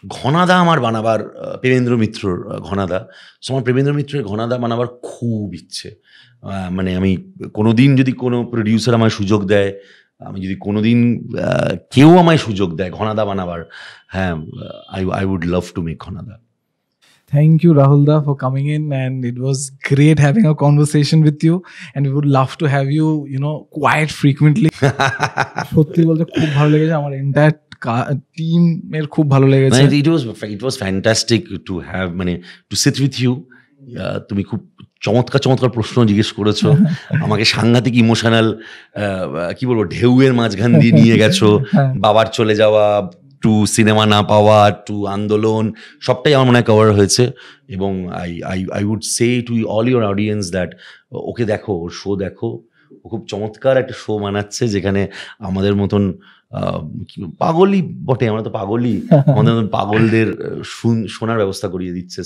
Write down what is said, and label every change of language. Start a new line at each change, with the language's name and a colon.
Bangla: ঘনাদা আমার বানাবার, প্রেমেন্দ্র মিত্রর ঘনাদা। সো আমার প্রেমেন্দ্র মিত্রের ঘনাদা বানাবার খুব ইচ্ছে। মানে আমি কোনোদিন যদি কোনো প্রডিউসার আমায় সুযোগ দেয়, আমি যদি কোনোদিন কেউ আমায় সুযোগ দেয় ঘনাদা বানাবার, হ্যাঁ,
English: I would love to make Ghanada. Thank you, Rahulda, for coming in, and it was great having a conversation with you. And we would love to have you, quite frequently.
Bangla: সত্যি বলতে খুব ভালো লেগেছে, আমার এন্টায়ার টিমের খুব ভালো লেগেছে।
English: It was fantastic to have to sit with you.
Bangla: তুমি খুব চমৎকার প্রশ্ন জিজ্ঞেস করেছো, আমাকে সাংঘাতিক ইমোশনাল কি বলবো ঢেউয়ের মাঝখান দিয়ে নিয়ে গেছো, বাবার চলে যাওয়া টু সিনেমা না পাওয়া টু আন্দোলন, সবটাই আমার মনে হয় কভার হয়েছে। এবং
English: I would say to all your audience that
Bangla: okay দেখো, ওর শো দেখো, ও খুব চমৎকার একটা শো বানাচ্ছে যেখানে আমাদের মতন পাগলই বটে, আমরা তো পাগলই, আমাদের মতন পাগলদের শোনার ব্যবস্থা করিয়ে দিচ্ছে।